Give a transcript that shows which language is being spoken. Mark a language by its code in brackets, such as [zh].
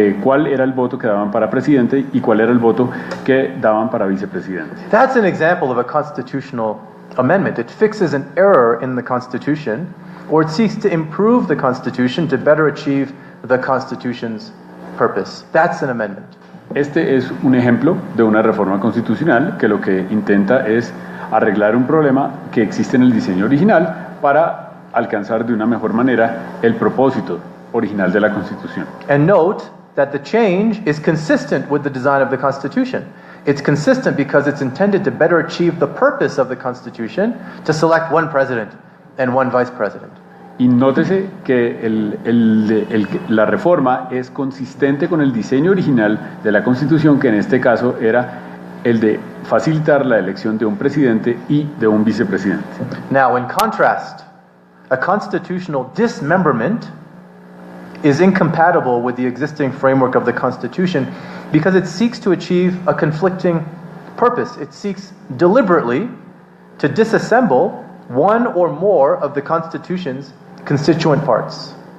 [es] cuál era el voto que daban para presidente y cuál era el voto que daban para vicepresidente. [en] That's an example of a constitutional amendment. It fixes an error in the Constitution, or it seeks to improve the Constitution to better achieve the Constitution's purpose. That's an amendment. [es] Este es un ejemplo de una reforma constitucional que lo que intenta es arreglar un problema que existe en el diseño original para alcanzar de una mejor manera el propósito original de la Constitución. [en] And note that the change is consistent with the design of the Constitution. It's consistent because it's intended to better achieve the purpose of the Constitution to select one president and one vice president. [es] Y nótese que la reforma es consistente con el diseño original de la Constitución, que en este caso era el de facilitar la elección de un presidente y de un vicepresidente. [en] Now, in contrast, a constitutional dismemberment is incompatible with the existing framework of the Constitution because it seeks to achieve a conflicting purpose. It seeks deliberately to disassemble one or more of the Constitution's constituent parts.